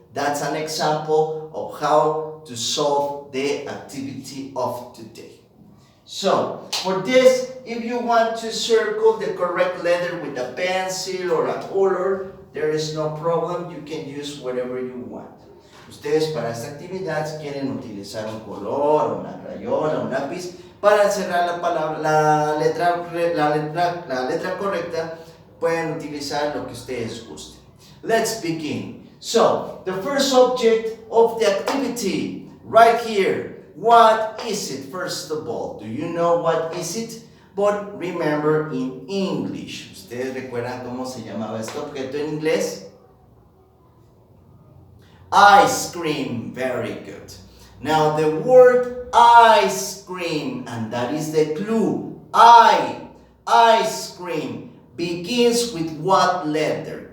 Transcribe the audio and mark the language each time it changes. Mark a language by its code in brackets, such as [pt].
[en] That's an example of how to solve the activity of today. So, for this, if you want to circle the correct letter with a pencil or a color, there is no problem. You can use whatever you want. [es] Ustedes para esta actividad quieren utilizar un color, una crayola, un lápiz para encerrar la palabra, la letra correcta. Pueden utilizar lo que ustedes gusten. [en] Let's begin. So, the first object of the activity, right here. What is it, first of all? Do you know what is it? But remember in English. [es] ¿Ustedes recuerdan cómo se llamaba este objeto en inglés? [en] Ice cream. Very good. Now the word ice cream, and that is the clue. Ice cream begins with what letter?